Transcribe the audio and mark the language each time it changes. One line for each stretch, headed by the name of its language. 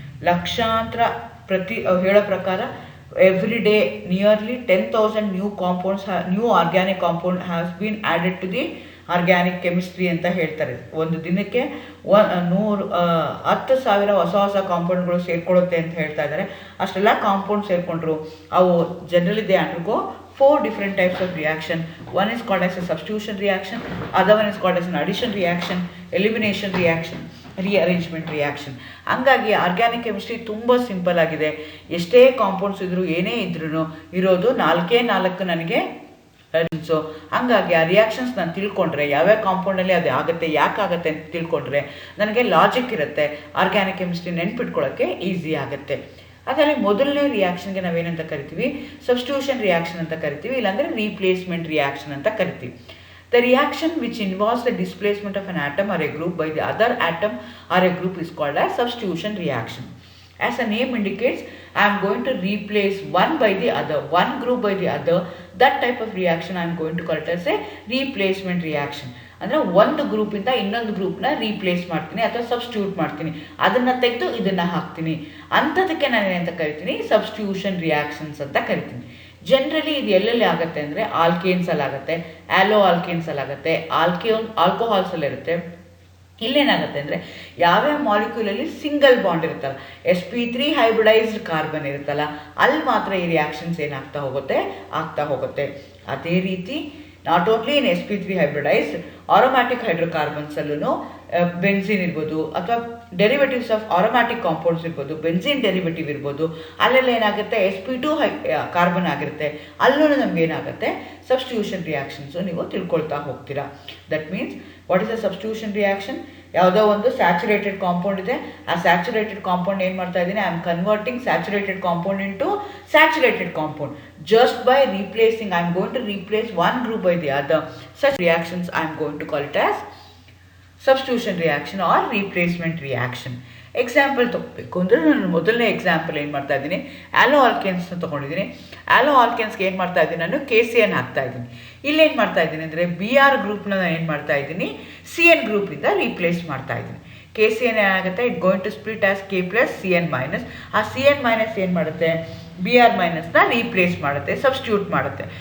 Kannada: ಲಕ್ಷಾಂತರ ಹೇಳೋ ಪ್ರಕಾರ
English: every day nearly 10,000 new organic compound has been added to the organic chemistry
Kannada: ಅಂತ ಹೇಳ್ತಾರೆ. ಒಂದು ದಿನಕ್ಕೆ 10,000 ಹೊಸ ಕಾಂಪೌಂಡ್ಗಳು ಸೇರ್ಕೊಳ್ಳುತ್ತೆ ಅಂತ ಹೇಳ್ತಾ ಇದ್ದಾರೆ. ಅಷ್ಟೆಲ್ಲ ಕಾಂಪೌಂಡ್ ಸೇರಿಕೊಂಡ್ರು ಅವು
English: Generally they undergo 4 different types of reaction. One is called as a substitution reaction, other one is called as an addition reaction, elimination reaction, rearrangement reaction.
Kannada: ಹಂಗಾಗಿ ಆರ್ಗ್ಯಾನಿಕ್ ಕೆಮಿಸ್ಟ್ರಿ ತುಂಬ ಸಿಂಪಲ್ ಆಗಿದೆ. ಎಷ್ಟೇ ಕಾಂಪೌಂಡ್ಸ್ ಇದ್ರೂ ಏನೇ ಇದ್ರೂ ಇರೋದು 4 ನನಗೆ. ಸೊ ಹಂಗಾಗಿ ಆ ರಿಯಾಕ್ಷನ್ಸ್ ನಾನು ತಿಳ್ಕೊಂಡ್ರೆ ಯಾವ್ಯಾವ ಕಾಂಪೌಂಡಲ್ಲಿ ಅದು ಆಗುತ್ತೆ, ಯಾಕಾಗುತ್ತೆ ಅಂತ ತಿಳ್ಕೊಂಡ್ರೆ ನನಗೆ ಲಾಜಿಕ್ ಇರುತ್ತೆ. ಆರ್ಗ್ಯಾನಿಕ್ ಕೆಮಿಸ್ಟ್ರಿ ನೆನ್ಪಿಟ್ಕೊಳ್ಳೋಕ್ಕೆ ಈಸಿ ಆಗುತ್ತೆ. ಅದರಲ್ಲಿ ಮೊದಲನೇ ರಿಯಾಕ್ಷನ್ಗೆ ನಾವೇನಂತ ಕರಿತೀವಿ, ಸಬ್ಸ್ಟಿಟ್ಯೂಷನ್ ರಿಯಾಕ್ಷನ್ ಅಂತ ಕರಿತೀವಿ, ಇಲ್ಲಾಂದರೆ ರೀಪ್ಲೇಸ್ಮೆಂಟ್ ರಿಯಾಕ್ಷನ್ ಅಂತ ಕರಿತೀವಿ.
English: The reaction which involves the displacement of an atom or a group by the other atom or a group is called as substitution reaction. As the name indicates, I am going to replace one by the other, one group by the other. That type of reaction I am going to call it as a replacement reaction.
Kannada: ಅಂದರೆ ಒಂದು ಗ್ರೂಪಿಂದ ಇನ್ನೊಂದು ಗ್ರೂಪ್ನ replace ಮಾಡ್ತೀನಿ ಅಥವಾ substitute ಮಾಡ್ತೀನಿ, ಅದನ್ನು ತೆಗೆದು ಇದನ್ನು ಹಾಕ್ತೀನಿ. ಅಂಥದಕ್ಕೆ ನಾನು ಏನಂತ ಕರಿತೀನಿ, ಸಬ್ಸ್ಟಿಟ್ಯೂಷನ್ ರಿಯಾಕ್ಷನ್ಸ್ ಅಂತ ಕರಿತೀನಿ. ಜನರಲಿ ಇದು ಎಲ್ಲೆಲ್ಲಿ ಆಗುತ್ತೆ ಅಂದರೆ ಆಲ್ಕೇನ್ಸಲ್ಲಿ ಆಗುತ್ತೆ, ಆ್ಯಲೋ ಆಲ್ಕೇನ್ಸಲ್ಲಿ ಆಗುತ್ತೆ, ಆಲ್ಕೋಹಾಲ್ಸಲ್ಲಿರುತ್ತೆ. ಇಲ್ಲೇನಾಗುತ್ತೆ ಅಂದರೆ ಯಾವ್ಯಾವ ಮಾಲಿಕ್ಯೂಲಲ್ಲಿ ಸಿಂಗಲ್ ಬಾಂಡ್ ಇರುತ್ತಲ್ಲ, sp3 ಹೈಬ್ರಿಡೈಸ್ಡ್ ಕಾರ್ಬನ್ ಇರುತ್ತಲ್ಲ, ಅಲ್ಲಿ ಮಾತ್ರ ಈ ರಿಯಾಕ್ಷನ್ಸ್ ಏನಾಗ್ತಾ ಹೋಗುತ್ತೆ. ಅದೇ ರೀತಿ
English: not only in
Kannada: sp3 hybridised aromatic ಹೈಡ್ರೋಕಾರ್ಬನ್ಸಲ್ಲೂ benzene ಇರ್ಬೋದು, ಅಥವಾ ಡೆರಿವೇಟಿವ್ಸ್ ಆಫ್ ಆರೋಮ್ಯಾಟಿಕ್ ಕಾಂಪೌಂಡ್ಸ್ ಇರ್ಬೋದು, ಬೆನ್ಸಿನ್ ಡೆರಿವೇಟಿವ್ ಇರ್ಬೋದು, ಅಲ್ಲೆಲ್ಲ ಏನಾಗುತ್ತೆ sp2 ಕಾರ್ಬನ್ ಆಗಿರುತ್ತೆ. ಅಲ್ಲೂ ನಮ್ಗೆ ಏನಾಗುತ್ತೆ ಸಬ್ಸ್ಟಿಟ್ಯೂಷನ್ ರಿಯಾಕ್ಷನ್ಸು ನೀವು ತಿಳ್ಕೊಳ್ತಾ ಹೋಗ್ತೀರಾ.
English: That means what is a substitution reaction?
Kannada: ಯಾವುದೋ ಒಂದು ಸ್ಯಾಚುರೇಟೆಡ್ ಕಾಂಪೌಂಡ್ ಇದೆ, ಆ ಸ್ಯಾಚುರೇಟೆಡ್ ಕಾಂಪೌಂಡ್ ಏನು ಮಾಡ್ತಾ ಇದ್ದೀನಿ,
English: I am converting saturated compound into saturated compound just by replacing. I am going to replace one group by the other. Such reactions I am going to call it as substitution reaction or replacement reaction.
Kannada: Example ತೊಗೋಬೇಕು ಅಂದರೆ ನಾನು ಮೊದಲನೇ example ಏನು ಮಾಡ್ತಾ ಇದ್ದೀನಿ, ಆ್ಯಲೋ ಆಲ್ಕೇನ್ಸ್ನ ತೊಗೊಂಡಿದ್ದೀನಿ. ಆ್ಯಲೋ ಆಲ್ಕೇನ್ಸ್ಗೆ ಏನು ಮಾಡ್ತಾ ಇದ್ದೀನಿ, ನಾನು KCN ಹಾಕ್ತಾ ಇದ್ದೀನಿ. ಇಲ್ಲೇನು ಮಾಡ್ತಾ ಇದ್ದೀನಿ ಅಂದರೆ BR ಗ್ರೂಪ್ನ ನಾನು ಏನು ಮಾಡ್ತಾ ಇದ್ದೀನಿ, CN ಗ್ರೂಪಿಂದ ರೀಪ್ಲೇಸ್ ಮಾಡ್ತಾ ಇದ್ದೀನಿ. KCN ಏನಾಗುತ್ತೆ,
English: it going to split as
Kannada: K + CN-. ಆ CN- ಏನು ಮಾಡುತ್ತೆ, BR- ರೀಪ್ಲೇಸ್ ಮಾಡುತ್ತೆ, ಸಬ್ಸ್ಟಿಟ್ಯೂಟ್ ಮಾಡುತ್ತೆ.